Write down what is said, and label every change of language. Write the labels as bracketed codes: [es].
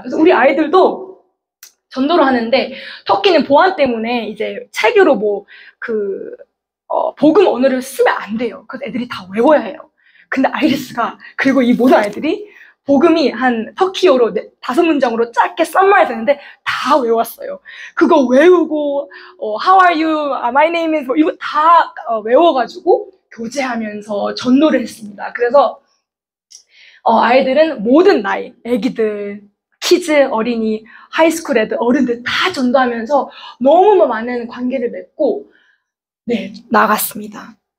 [ko] 그래서 우리 아이들도 전도를 하는데 터키는 보안 때문에 이제 책으로 복음 언어를 쓰면 안 돼요. 그래서 애들이 다 외워야 해요. 근데 아이리스가 그리고 이 모든 아이들이 복음이 한 터키어로 5문장으로 짧게 썸마리 되는데 다 외웠어요. 그거 외우고 [en] How are you? My name is [ko] 이거 다 외워가지고 교제하면서 전도를 했습니다. 그래서 아이들은 모든 나이, 애기들, 키즈, 어린이, 하이스쿨 애들, 어른들 다 전도하면서 너무 많은 관계를 맺고 네, 나갔습니다.